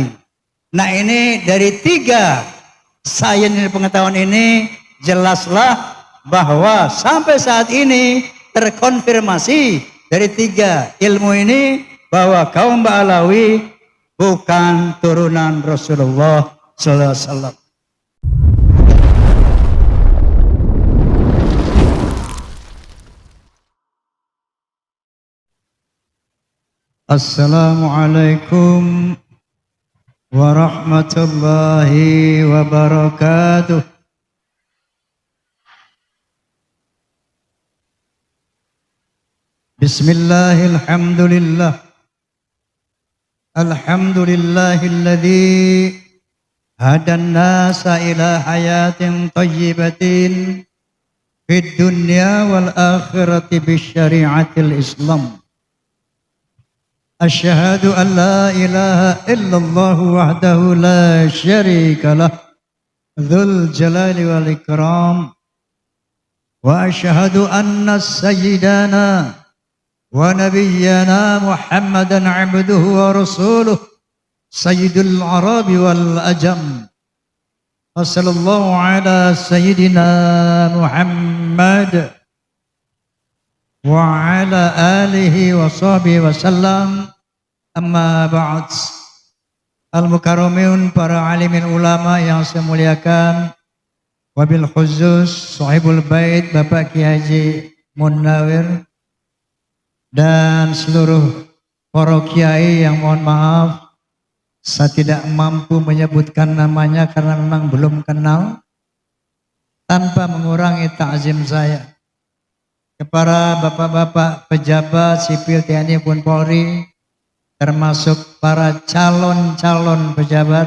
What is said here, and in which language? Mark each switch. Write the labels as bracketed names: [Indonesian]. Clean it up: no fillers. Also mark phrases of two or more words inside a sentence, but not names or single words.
[Indonesian] Nah, ini dari 3 sains pengetahuan ini jelaslah bahwa sampai saat ini terkonfirmasi dari 3 ilmu ini bahwa kaum Ba'alawi bukan turunan Rasulullah [Arabic] صلى الله عليه وسلم. السلام عليكم ورحمة الله وبركاته. بسم الله الرحمن الرحيم. الحمد لله الذي هدى الناس إلى حياة طيبة في الدنيا والآخرة بشريعة الإسلام. أشهد أن لا إله إلا الله وحده لا شريك له ذو الجلال والإكرام وأشهد أن سيدنا ونبينا محمدا عبده ورسوله سيد العرب والعجم. وصلى الله على سيدنا محمد وعلى آله وصحبه وسلم. أما بعد. Al-mukarramin, [Indonesian] para alimin ulama yang saya muliakan, [Arabic] وبالخصوص صاحب البيت [Indonesian] Bapak Kiai Haji Munawir dan seluruh para kiai yang mohon maaf saya tidak mampu menyebutkan namanya karena memang belum kenal, tanpa mengurangi ta'zim saya kepada bapak-bapak pejabat sipil TNI pun Polri, termasuk para calon-calon pejabat.